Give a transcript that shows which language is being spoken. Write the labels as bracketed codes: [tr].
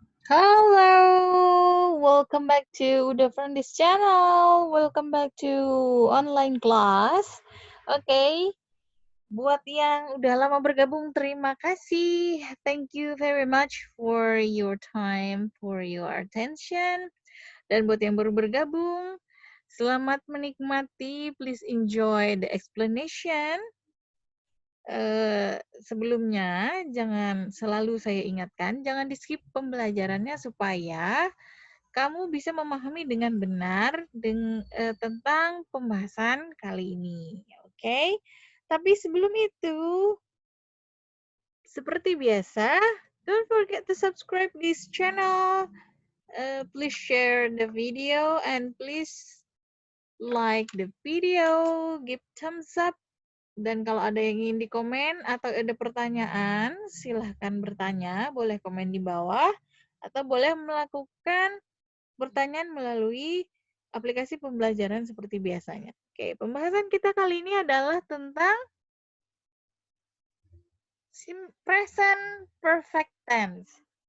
[en] Halo, welcome back to Uda from this channel. Welcome back to online class. [id] Oke, buat yang udah lama bergabung, terima kasih. [en] Thank you very much for your time, for your attention. [id] Dan buat yang baru bergabung, selamat menikmati. [en] Please enjoy the explanation. [id] Sebelumnya, jangan selalu saya ingatkan, jangan di-skip pembelajarannya supaya kamu bisa memahami dengan benar tentang pembahasan kali ini. Oke? Tapi sebelum itu, seperti biasa, [en] don't forget to subscribe this channel. Please share the video and please like the video, give thumbs up. [id] Dan kalau ada yang ingin dikomen atau ada pertanyaan, silahkan bertanya, boleh komen di bawah, atau boleh melakukan pertanyaan melalui aplikasi pembelajaran seperti biasanya. Oke, pembahasan kita kali ini adalah tentang present perfect tense.